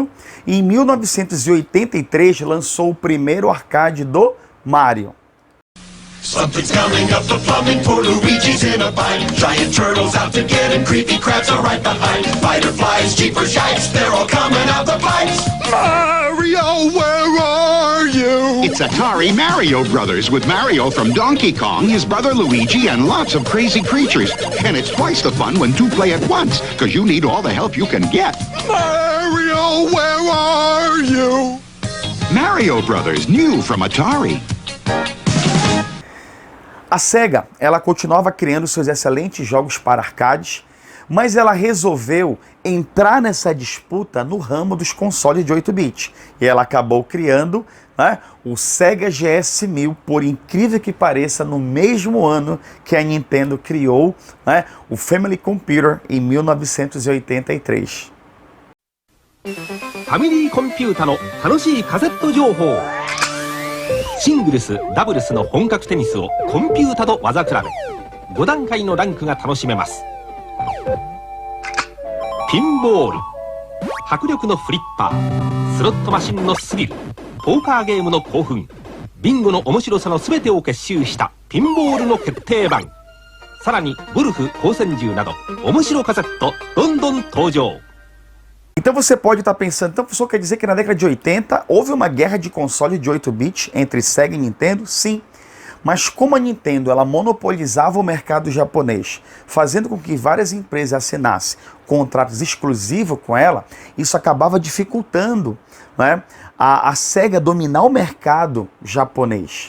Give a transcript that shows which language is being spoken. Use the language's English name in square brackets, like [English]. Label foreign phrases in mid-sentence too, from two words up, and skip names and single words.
[Portuguese] e em 1983 lançou o primeiro arcade do Mario. [English] Something's coming up the plumbing for Luigi's in a bind. Giant turtles out to get him, creepy crabs are right behind. Fighter flies, jeepers, yikes, they're all coming out the pipes. Mario, where are you? It's Atari Mario Brothers with Mario from Donkey Kong, his brother Luigi, and lots of crazy creatures. And it's twice the fun when two play at once, because you need all the help you can get. Mario, where are you? Mario Brothers, new from Atari. [Portuguese] A Sega, ela continuava criando seus excelentes jogos para arcades, mas ela resolveu entrar nessa disputa no ramo dos consoles de 8-bit. E ela acabou criando né, o Sega GS1000, por incrível que pareça, no mesmo ano que a Nintendo criou, né, o Family Computer em 1983. [Japanese] ファミリーコンピュータの楽しいカセット情報。シングルス、ダブルスの本格テニスをコンピュータと技比べ。5段階のランクが楽しめます。ピンボール、迫力のフリッパー、スロットマシンのスリル、ポーカーゲームの興奮、ビンゴの面白さの全てを結集したピンボールの決定版。さらにゴルフ、光線銃など面白カセットどんどん登場。 [Portuguese] Então você pode estar pensando, então professor, quer dizer que na década de 80 houve uma guerra de console de 8 bits entre Sega e Nintendo? Sim. Mas como a Nintendo ela monopolizava o mercado japonês, fazendo com que várias empresas assinassem contratos exclusivos com ela, isso acabava dificultando, né, a Sega dominar o mercado japonês.